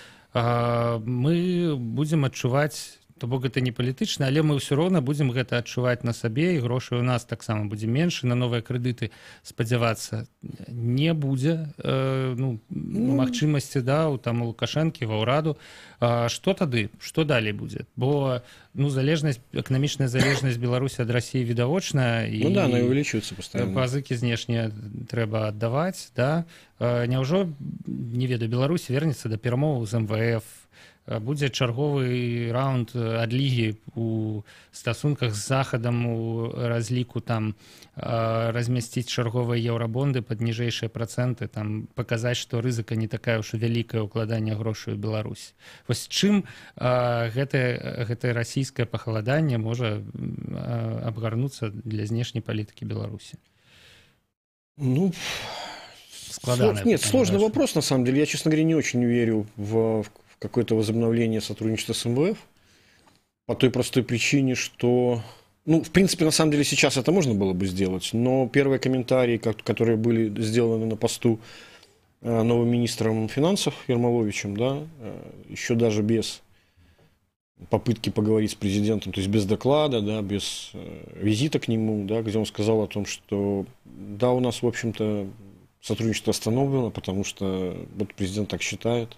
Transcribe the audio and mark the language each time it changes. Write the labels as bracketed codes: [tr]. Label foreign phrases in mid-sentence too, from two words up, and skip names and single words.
[be] мы будзем адчуваць, то бок гэта не палітычна, але мы ўсё роўна будзем гэта адчуваць на сабе, і грошай у нас таксама будзе менш, на новыя крэдыты спадзявацца не будзе магчымасці, да, у там у Лукашэнкі, ва ўраду. Што тады, што далей будзе? Бо залежнасць, эканамічная залежнасць Беларусі ад Расіі відавочная, і [ru] она увеличивается постоянно. [be] Пазыкі знешнія трэба аддаваць, да? Няўжо, не ведаю, Беларусь вернецца да перамоваў з МВФ, будзе чарговы раунд адлігі у стасунках з захадам, у разліку там размясціць чарговыя еўрабонды пад ніжэйшыя працэнты, там паказаць, што рызыка не такая ўж вялікая ўкладання грошай у Беларусь. Вось чым гэтае расійскае пахаладанне можа абгарнуцца для знешняй палітыкі Беларусі? [ru] Нет, сложный вопрос, на самом деле. Я, честно говоря, не очень верю в какое-то возобновление сотрудничества с МВФ по той простой причине, что, в принципе, на самом деле сейчас это можно было бы сделать, но первые комментарии, которые были сделаны на посту новым министром финансов Ермоловичем, да, еще даже без попытки поговорить с президентом, то есть без доклада, да, без визита к нему, да, где он сказал о том, что да, у нас, в общем-то, сотрудничество остановлено, потому что вот президент так считает.